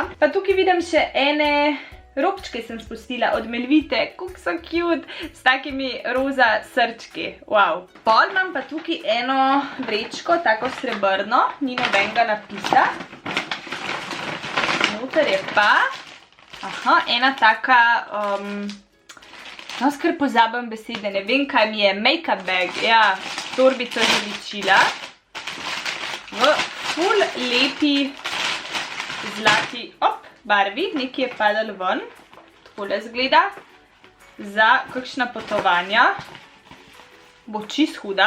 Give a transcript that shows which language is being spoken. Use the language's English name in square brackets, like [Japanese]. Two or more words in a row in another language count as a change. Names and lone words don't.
[Slovenian] Pa tukaj vidim še ene robčke sem spustila od Melvite, kako so cute, s takimi roza srčki. Wow. Pol imam pa tukaj eno vrečko, tako srebrno, ni nobenega napisa. Noter je pa ena taka, skar pozabim besede, ne vem kaj mi je, [English] make-up bag, [Slovenian] ja, torbico za ličila, v ful lepi zlati, barvi, nekaj je padalo ven, takole zgleda, za kakšna potovanja, bo čist huda.